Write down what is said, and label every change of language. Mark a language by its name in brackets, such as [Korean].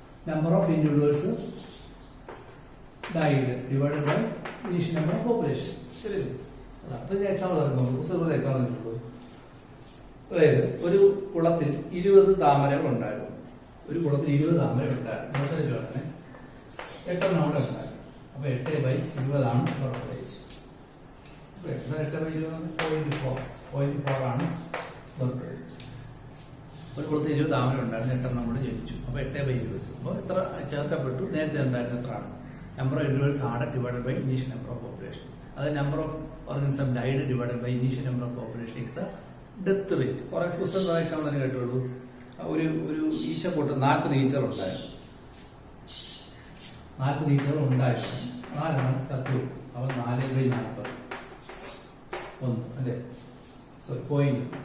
[English] Number of individuals died divided by initial number of population. [Malayalam] ശരി. അപ്പൊ ഇതിന് example പറയുമ്പോൾ പുസ്തകത്തിൽ എക്സാമ്പിൾ തന്നിട്ടുള്ളൂ. അതായത് ഒരു കുളത്തിൽ 20 താമരകൾ ഉണ്ടായിരുന്നു. ഒരു കുളത്തിൽ 20 താമര ഉണ്ടായിരുന്നു. 8 അവിടെ ഉണ്ടായിരുന്നു. അപ്പൊ 8/20 ആണ് ബർത്ത് റേറ്റ്. 0.4 ആണ് ബർത്ത് റേറ്റ്. ഒരു കുളത്തിൽ 20 താമര ഉണ്ടായിരുന്നു. 8 നമ്മൾ ജനിച്ചു. അപ്പൊ 8/20. അപ്പൊ എത്ര ചേർക്കപ്പെട്ടു? നേരത്തെ ഉണ്ടായിരുന്ന എത്ര ആണ്? [English] Number of individuals added divided by initial number of population. That number of organisms died divided by initial number of population is the death rate. For example, [Malayalam] തന്നെ കേട്ടുള്ളൂ. ഒരു ഈച്ചക്കൂട്ടം 40 ഈച്ചകൾ ഉണ്ടായിരുന്നു. 40 ഈച്ചകൾ ഉണ്ടായിരുന്നു. 4 ചത്തു. അവ 4/40 1 അല്ലേ? Sorry, point.